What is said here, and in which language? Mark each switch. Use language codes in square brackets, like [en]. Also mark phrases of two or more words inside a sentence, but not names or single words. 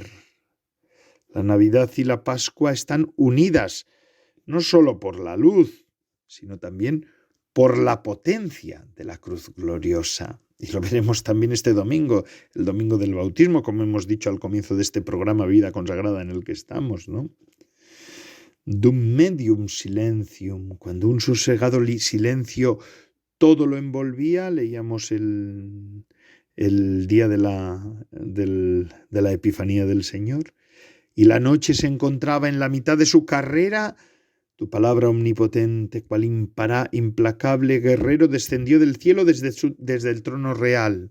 [es] La Navidad y la Pascua están unidas, no solo por la luz, sino también por la potencia de la cruz gloriosa. Y lo veremos también este domingo, el domingo del bautismo, como hemos dicho al comienzo de este programa Vida Consagrada en el que estamos, ¿no? [la] Dum medium silentium, [es] cuando un sosegado silencio todo lo envolvía, leíamos el día de la Epifanía del Señor, y la noche se encontraba en la mitad de su carrera. Tu palabra omnipotente, cual implacable guerrero, descendió del cielo desde el trono real.